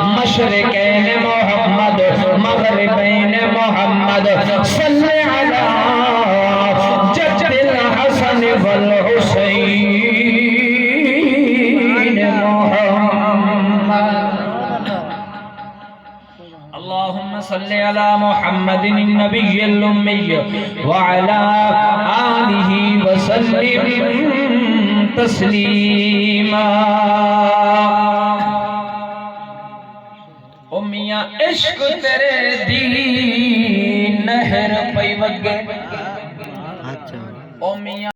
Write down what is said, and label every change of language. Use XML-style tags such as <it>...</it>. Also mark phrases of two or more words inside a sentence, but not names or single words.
<ar>مشرقين محمد مغربين محمد صل على جد الحسن والحسين محمد. اللهم صل على محمد النبي الأمي وعلى آله وسلم تسليما.</ar> <pa>او میاں عشق تیرے دی نہر پئی وگے. او میاں</pa>